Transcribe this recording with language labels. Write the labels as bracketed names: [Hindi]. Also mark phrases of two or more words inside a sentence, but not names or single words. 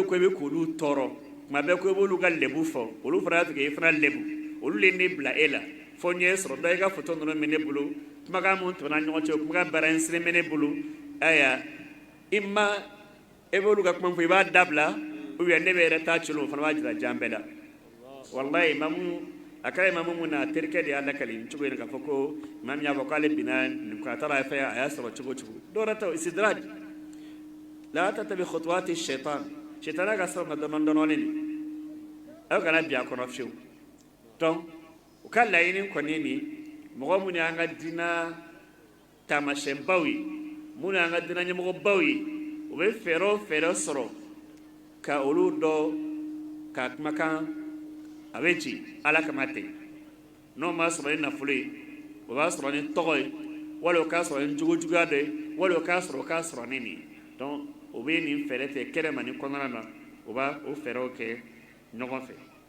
[Bambara] ko i bɛ k'olu tɔɔrɔ tuma bɛɛ ko i b'olu ka lebu fɔ olu fana y'a to k'e fana lebu olu le ne bila e la fo n ye sɔrɔ dɔ i ka photo ninnu bɛ ne bolo kumakan mun tɛmɛna ɲɔgɔn cɛ kumakan baara in siri bɛ ne bolo aya i ma e b'olu ka kuma fɔ i b'a dabila [French] ou bien [Bambara] ne bɛ yɛrɛ taa ci o fana b'a jira jan bɛɛ la walayi imamu a kɛra imamu mun na a terikɛ de y'a lakali nin cogo in k'a fɔ ko imamu y'a fɔ k'ale binna nin ko a taara a fɛ a y'a sɔrɔ cogo cogo dɔw yɛrɛ ta istidraj [Arabic] لا تتبعوا خطوات الشيطان [Bambara] shaitan ka sɔrɔ ka dɔɔnin dɔɔnin de aw kana bi a kɔnɔ fiyewu donc u ka laɲini kɔni nin mɔgɔ minnu y'an ka diina taamasiyɛnbaw ye minnu y'an ka diina ɲɛmɔgɔbaw ye u bɛ fɛɛrɛ o fɛɛrɛ sɔrɔ ka olu dɔ ka kumakan a bɛ ci ala kama ten n'o ma sɔrɔ ni nafolo ye o b'a sɔrɔ ni tɔgɔ ye wali o k'a sɔrɔ ni jogojuguya dɔ ye wali o k'a sɔrɔ o k'a sɔrɔ ni nin ye donc o bɛ nin fɛɛrɛ tigɛ kɛnɛ ma ni kɔnɔna na o b'a o fɛɛrɛw kɛ ɲɔgɔn fɛ